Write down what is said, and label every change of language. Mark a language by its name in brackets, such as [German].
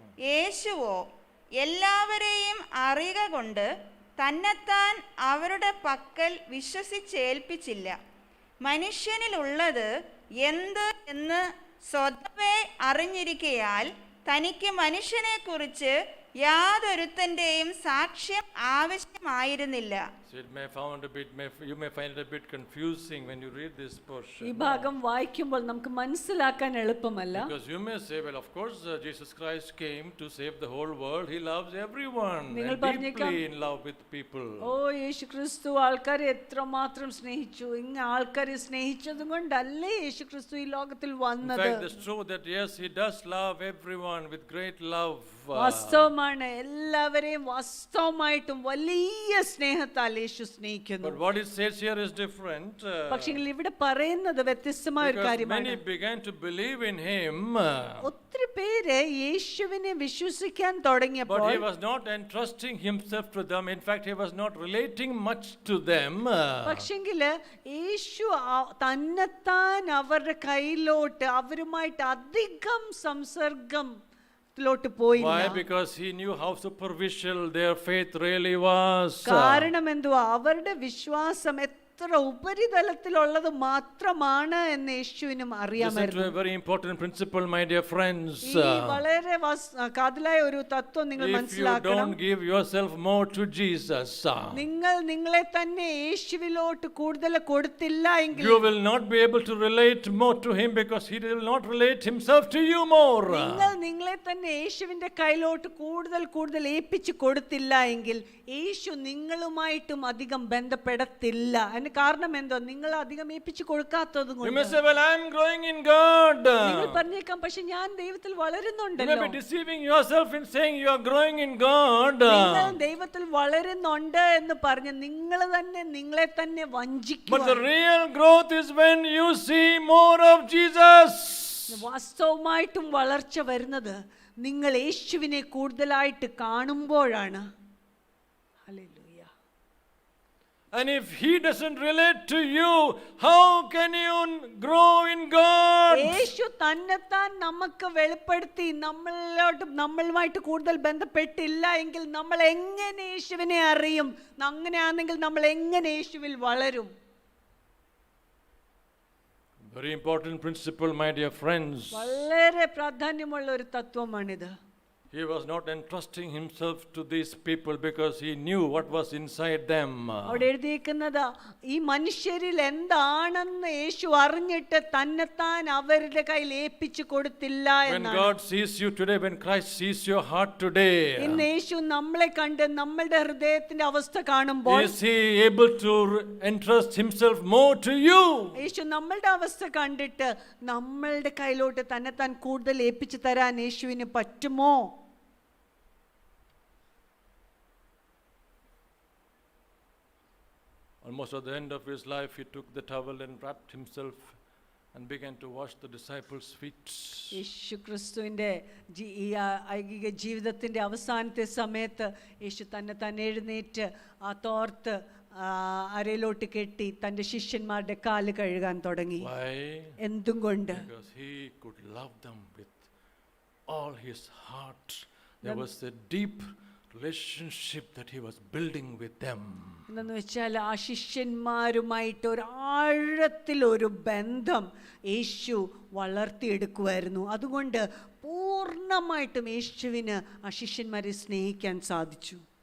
[Malayalam] യേശുവോ എല്ലാവരെയും അറിയുക കൊണ്ട് തന്നെത്താൻ അവരുടെ പക്കൽ വിശ്വസിച്ചേൽപ്പിച്ചില്ല. മനുഷ്യനിലുള്ളത് എന്ത് എന്ന് സ്വതവേ അറിഞ്ഞിരിക്കയാൽ തനിക്ക് മനുഷ്യനെക്കുറിച്ച് യാതൊരുത്തൻ്റെയും സാക്ഷ്യം ആവശ്യമായിരുന്നില്ല. [English] You may find it a bit confusing when you read this portion. [Malayalam] ഈ ഭാഗം വായിക്കുമ്പോൾ നമുക്ക് മനസ്സിലാക്കാൻ എളുപ്പമല്ല. [English] Because you may say, well, of course, Jesus Christ came to save the whole world. He loves everyone and deeply in love with people. [Malayalam] യേശുക്രിസ്തു ആൾക്കാരെ എത്രമാത്രം സ്നേഹിച്ചു. ആൾക്കാരെ സ്നേഹിച്ചതും കൊണ്ടല്ലേ യേശുക്രിസ്തു ഈ ലോകത്തിൽ വന്നത്. [English] In fact, it's true that yes, he does love everyone with great love. [Malayalam] വാസ്തവമാണ്, എല്ലാവരെയും വാസ്തവമായിട്ടും വലിയ സ്നേഹത്താൽ യേശു സ്നേഹിക്കുന്നു. [English] But what it says here is different. [Malayalam] പക്ഷേ ഇവിടെ പറയുന്നത് വ്യത്യസ്തമായ ഒരു കാര്യമാണ്. [English] Many began to believe in him. [Malayalam] ഒത്തിരി പേര് യേശുവിനെ വിശ്വസിക്കാൻ തുടങ്ങിയപ്പോൾ, [English] but he was not entrusting himself to them. In fact, he was not relating much to them. [Malayalam] പക്ഷെങ്കില് യേശു തന്നെത്താൻ അവരുടെ കയ്യിലോട്ട് അവരുമായിട്ട് അധികം സംസർഗം പോയില്ല. [English] Why? Because he knew how superficial their faith really was. [Malayalam] കാരണം എന്തുവാ, അവരുടെ വിശ്വാസം എത്ര ഉപരിതലത്തിലുള്ളത് മാത്രമാണ് എന്ന് യേശുവിനും അറിയാമായിരുന്നു. [English] Listen to a very important principle, my dear friends. [Malayalam] ഈ വളരെ കാതലായ ഒരു തത്വം നിങ്ങൾ മനസ്സിലാക്കണം. [English] If you don't give yourself more to Jesus, [Malayalam] നിങ്ങൾ നിങ്ങളെ തന്നെ യേശുവിലോട്ട് കൂടുതൽ കൊടുത്തില്ല എങ്കിൽ, [English] you will not be able to relate more to him because he will not relate himself to you more. [Malayalam] നിങ്ങൾ നിങ്ങളെ തന്നെ യേശുവിന്റെ കയ്യിലോട്ട് കൂടുതൽ ഏൽപ്പിച്ചു കൊടുത്തില്ല എങ്കിൽ യേശു നിങ്ങളുമായിട്ടും അധികം ബന്ധപ്പെടത്തില്ല. കാരണം എന്തോ, നിങ്ങൾ അധികം ഏൽപ്പിച്ചു കൊടുക്കാത്തത് കൊണ്ട്. [English] You may say, well, I am growing in God. [Malayalam] നിങ്ങൾ പറഞ്ഞേക്കാം, പക്ഷെ ഞാൻ ദൈവത്തിൽ വളരുന്നുണ്ടല്ലോ. [English] You may be deceiving yourself in saying you are growing in God. [Malayalam] നിങ്ങൾ ദൈവത്തിൽ വളരുന്നുണ്ട് എന്ന് പറഞ്ഞ് നിങ്ങൾ തന്നെ നിങ്ങളെ തന്നെ വഞ്ചിക്കുക. [English] But the real growth is when you see more of Jesus. [Malayalam] വാസ്തവമായിട്ടും വളർച്ച വരുന്നത് നിങ്ങൾ യേശുവിനെ കൂടുതലായിട്ട് കാണുമ്പോഴാണ്. Hallelujah. [English] And if he doesn't relate to you, how can you grow in God? [Malayalam] യേശു തന്നെത്താൻ നമുക്ക് വെളിപ്പെടുത്തി നമ്മളുമായിട്ട് കൂടുതൽ ബന്ധപ്പെട്ടില്ല എങ്കിൽ നമ്മൾ എങ്ങനെ യേശുവിനെ അറിയും? അങ്ങനെയാണെങ്കിൽ നമ്മൾ എങ്ങനെ യേശുവിൽ വളരും? [English] Very important principle, my dear friends. [Malayalam] വളരെ പ്രാധാന്യമുള്ള ഒരു തത്വമാണിത്. [English] He was not entrusting himself to these people because he knew what was inside them. [Malayalam] അവിടെ എഴുതിയിരിക്കുന്നത് ഈ മനുഷ്യരിൽ എന്താണെന്ന് യേശു അറിഞ്ഞിട്ട് തന്നെത്താൻ അവരുടെ കയ്യിൽ ഏൽപ്പിച്ചു കൊടുത്തില്ല [English] When [Malayalam] എന്നാണ്. [English] God sees you today, when Christ sees your heart today, [Malayalam] ഇന്ന് യേശു നമ്മളെ കണ്ട് നമ്മളുടെ ഹൃദയത്തിന്റെ അവസ്ഥ കാണുമ്പോൾ [English] is he able to entrust himself more to you? [Malayalam] യേശു നമ്മളുടെ അവസ്ഥ കണ്ടിട്ട് നമ്മളുടെ കയ്യിലോട്ട് തന്നെത്താൻ കൂടുതൽ ഏൽപ്പിച്ചു തരാൻ യേശുവിന് പറ്റുമോ? [English] Almost at the end of his life, he took the towel and wrapped himself and began to wash the disciples' feet. [Malayalam] യേശു ക്രിസ്തുവിൻ്റെ ഈ ഐകിക ജീവിതത്തിൻ്റെ അവസാനത്തെ സമയത്ത് യേശു തന്നെ എഴുന്നേറ്റ് ആ തോർത്ത് അരയിലോട്ട് കെട്ടി തൻ്റെ ശിഷ്യന്മാരുടെ കാല് കഴുകാൻ തുടങ്ങി. [English] Why? [Malayalam] എന്തും കൊണ്ട്? [English] Because he could love them with all his heart. There was a deep relationship that he was building with them. [Malayalam] എന്ന് വെച്ചാൽ ആ ശിഷ്യന്മാരുമായിട്ട് ഒരു ആഴത്തിലൊരു ബന്ധം യേശു വളർത്തിയെടുക്കുമായിരുന്നു. അതുകൊണ്ട് പൂർണ്ണമായിട്ടും യേശുവിന് ആ ശിഷ്യന്മാരെ സ്നേഹിക്കാൻ സാധിച്ചു.